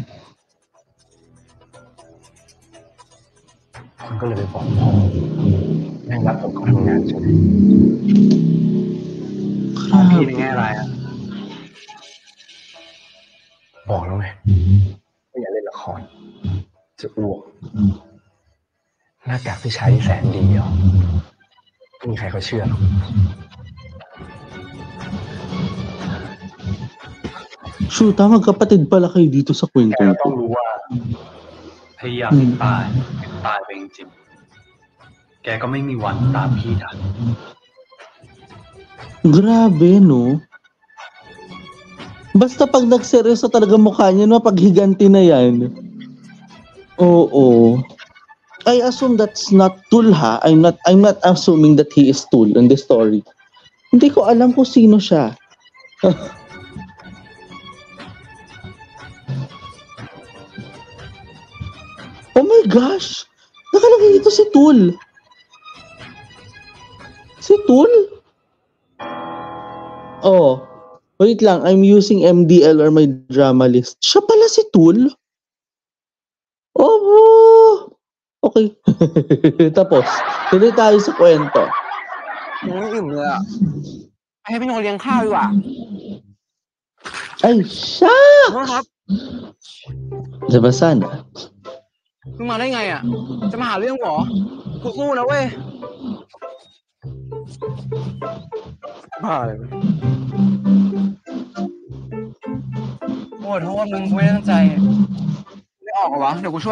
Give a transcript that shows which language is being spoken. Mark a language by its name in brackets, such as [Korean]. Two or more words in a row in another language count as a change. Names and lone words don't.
[Thai] คุณก็เลยไปบอกพ่อแม่งรับผมเข้าทำงานใช่ไหมพี่ในแง่อะไรอ่ะบอกแล้วไงว่าอย่าเล่นละครจะอ้วกหน้ากากที่ใช้แสนดีอ่ะไม่มีใครเขาเชื่อหรอก [Filipino] Shoot, magkapatid pala kayo dito sa kwento [Thai] แก [Filipino] nito. [Thai] ต้องรู้ว่า พยายามให้ตายไปจริงๆแกก็ไม่มีวันตามพี่ทัน [Filipino] Grabe, no? Basta pag nagseryoso talaga mukha niya, no? Pag higanti na yan. Oo. [English] I assume that's not Tul, ha? I'm not assuming that he is Tul in the story. [Filipino] Hindi ko alam kung sino siya. [English] Oh my gosh! [Filipino] Nakalagay dito si Tul. Si Tul? Oh. Wait lang, [English] I'm using MDL or my drama list. [Filipino] Siya pala si Tul? Oh! Okay. Tapos, tuloy tayo sa kwento. [Thai] ยังไม่อิ่มเลยอ่ะไปให้พี่โนเลี้ยงข้าวดีกว่า [Filipino] Ay, [Thai] โทษครับ [Filipino] Diba sana? [Thai] มึงมาได้ไงอ่ะ จะมาหาเรื่องเหรอกูสู้นะเว้ยบ้าเลยโอ้โทษมึงกูไม่ได้ตั้งใจไม่ออกเหรอวะเดี๋ยวกูช่วย